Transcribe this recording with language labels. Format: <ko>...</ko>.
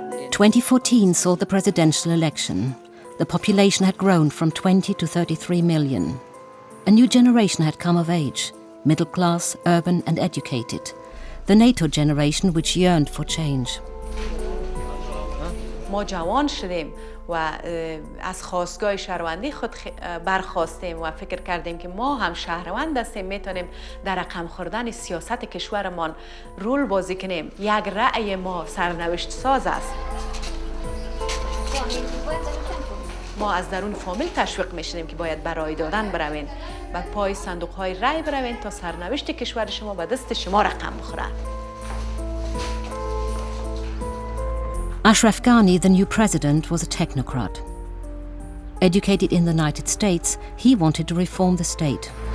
<en>2014 saw the presidential election. The population had grown from 20 to 33 million. A new generation had come of age, middle class, urban and educated. The NATO generation which yearned for change.</en> <fa>ما جوان شدیم و از خواستگاه شهروندی خود برخواستیم و فکر کردیم که ما هم شهروند هستیم، میتونیم در رقم خوردن سیاست کشورمان رول بازی کنیم. یک رأی ما سرنوشت ساز است. ما از درون فامیل تشویق میشدیم که باید برای دادن بروین و پای صندوق های رأی بروین تا سرنوشت کشور شما به دست شما رقم بخوره.</fa> <en>Ashraf Ghani, the new president, was a technocrat. Educated in the United States, he wanted to reform the state.</en>